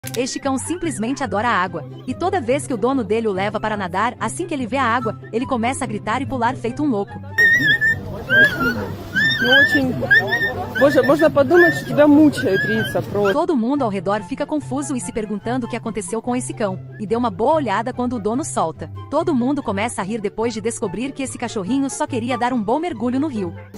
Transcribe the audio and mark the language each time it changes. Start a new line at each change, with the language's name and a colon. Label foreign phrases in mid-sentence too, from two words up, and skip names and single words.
Portuguese: Este cão simplesmente adora a água, e toda vez que o dono dele o leva para nadar, assim que ele vê a água, ele começa a gritar e pular feito um louco.
Russian: Можно подумать, что тебя мучает, Риса, просто.
Portuguese: Todo mundo ao redor fica confuso e se perguntando o que aconteceu com esse cão, e deu uma boa olhada quando o dono solta. Todo mundo começa a rir depois de descobrir que esse cachorrinho só queria dar um bom mergulho no rio.